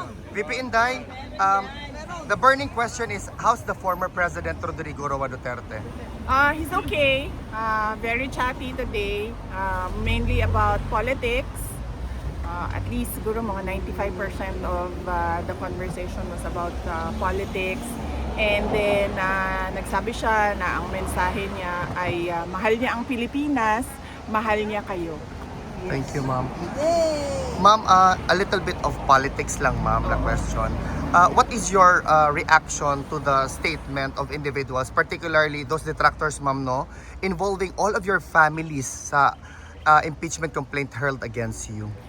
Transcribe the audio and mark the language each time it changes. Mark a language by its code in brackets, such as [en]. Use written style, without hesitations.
[en] VP Inday, the burning question is, how's the former President Rodrigo Roa Duterte? He's okay. Very chatty today. Mainly about politics. At least [tl] siguro mga [en] 95% of the conversation was about politics. And then [tl] nagsabi siya na ang mensahe niya ay mahal niya ang Pilipinas, mahal niya kayo. [en] Thank you, ma'am. Ma'am, a little bit of politics lang, ma'am, na question. What is your reaction to the statement of individuals, particularly those detractors, ma'am, no, involving all of your families sa impeachment complaint hurled against you?